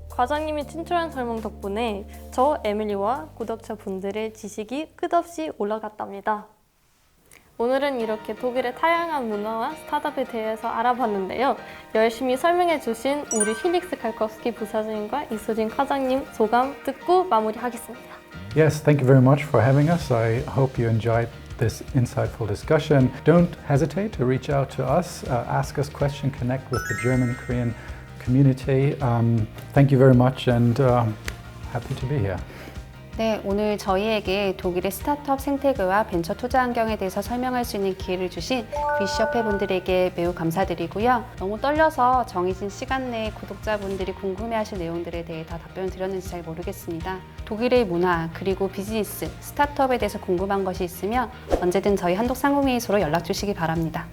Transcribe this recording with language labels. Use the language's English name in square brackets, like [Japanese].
[Korean] 과장님이 친절한 설명 덕분에 저 에밀리와 구독자분들의 지식이 끝없이 올라갔답니다. 오늘은 이렇게 독일의 다양한 문화와 스타트업에 대해서 알아봤는데요. 열심히 설명해 주신 우리 힐릭스 칼코스키 부사장님과 이수진 과장님 소감 듣고 마무리하겠습니다. [English] Yes, thank you very much for having us. I hope you enjoyed this insightful discussion. Don't hesitate to reach out to us, ask us questions, connect with the German Korean community. Thank you very much and happy to be here. [Korean] 네, 오늘 저희에게 독일의 스타트업 생태계와 벤처 투자 환경에 대해서 설명할 수 있는 기회를 주신 VC협회 분들에게 매우 감사드리고요. 너무 떨려서 정해진 시간 내에 구독자분들이 궁금해하실 내용들에 대해 다 답변을 드렸는지 잘 모르겠습니다. 독일의 문화 그리고 비즈니스, 스타트업에 대해서 궁금한 것이 있으면 언제든 저희 한독상공회의소로 연락 주시기 바랍니다.